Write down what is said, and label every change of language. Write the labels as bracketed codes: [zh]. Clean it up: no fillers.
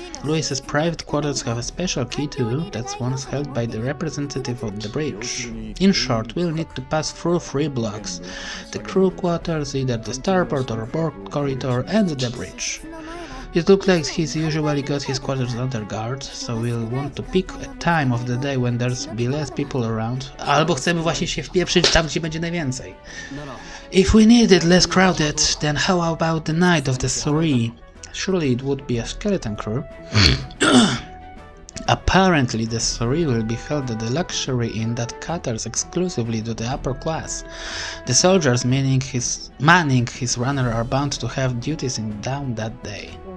[en] Louis's private quarters have a special key too, that's once held by the representative of the bridge. In short, we'll need to pass through 3 blocks. The crew quarters, either the starboard or port corridor, and the bridge. It looks like he's usually got his quarters under guard, so we'll want to pick a time of the day when there's be less people around. [pl] Albo chcemy właśnie się wpieprzyć tam, gdzie będzie najwięcej. [en] If we need it less crowded, then how about the night of the Surrey? Surely it would be a skeleton crew. Apparently the Surrey will be held at the luxury inn that caters exclusively to the upper class. The soldiers manning his runner are bound to have duties in down that day.